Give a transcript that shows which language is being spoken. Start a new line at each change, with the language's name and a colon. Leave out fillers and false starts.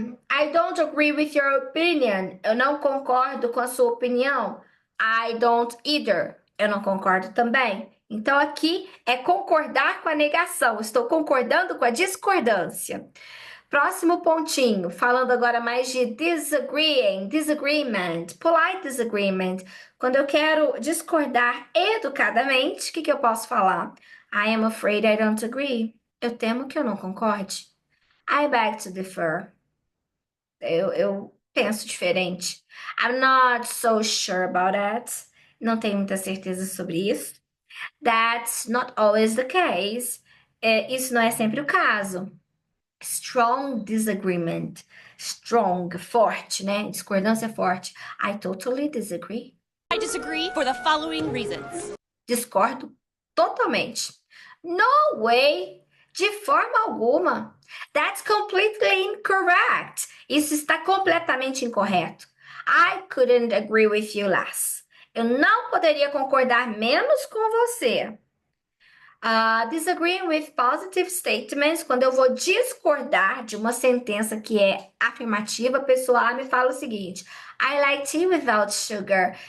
English: I don't agree with your opinion.
Portuguese: Eu não concordo com a sua opinião.
English: I don't either.
Portuguese: Eu não concordo também. Então, aqui é concordar com a negação. Estou concordando com a discordância. Próximo pontinho, falando agora mais de disagreeing, disagreement, polite disagreement. Quando eu quero discordar educadamente, o que eu posso falar?
English: I am afraid I don't agree.
Portuguese: Eu temo que eu não concorde.
English: I beg to differ.
Portuguese: Eu penso diferente.
English: I'm not so sure about that.
Portuguese: Não tenho muita certeza sobre isso.
English: That's not always the case.
Portuguese: Isso não é sempre o caso.
English: Strong disagreement.
Portuguese: Strong, forte, né? Discordância forte.
English: I totally disagree. I disagree for the following reasons.
Portuguese: Discordo totalmente.
English: No way.
Portuguese: De forma alguma.
English: That's completely incorrect.
Portuguese: Isso está completamente incorreto.
English: I couldn't agree with you less.
Portuguese: Eu não poderia concordar menos com você.
English: Disagreeing with positive statements,
Portuguese: quando eu vou discordar de uma sentença que é afirmativa, a pessoa A me fala o seguinte:
English: I like tea without sugar.